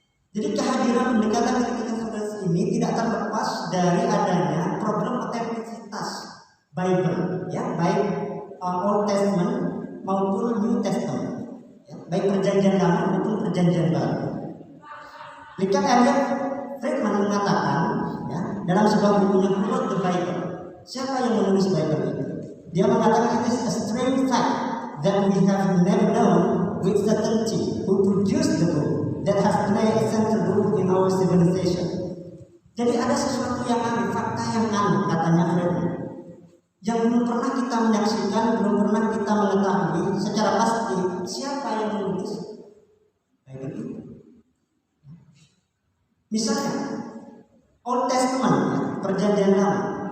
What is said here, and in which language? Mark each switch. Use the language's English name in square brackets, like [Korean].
[Indonesian] Jadi kehadiran pendekatan kritik historis ini tidak terlepas dari adanya problem otentisitas Bible, ya, baik Old Testament maupun New Testament, ya, baik Perjanjian Lama maupun Perjanjian Baru. Richard Elliot Friedman mengatakan, ya, dalam sebuah bukunya Who the Bible. Siapa yang menulis Bible itu? Dia mengatakan [English] it is a strange fact that we have never known with certainty who produced the book that has played a central role in our civilization. [Indonesian] Jadi ada sesuatu yang aneh, fakta yang aneh, katanya Friedman, yang belum pernah kita menyaksikan, belum pernah kita mengetahui secara pasti siapa yang menulis Bible itu. Misalnya Old Testament, ya, Perjanjian Lama.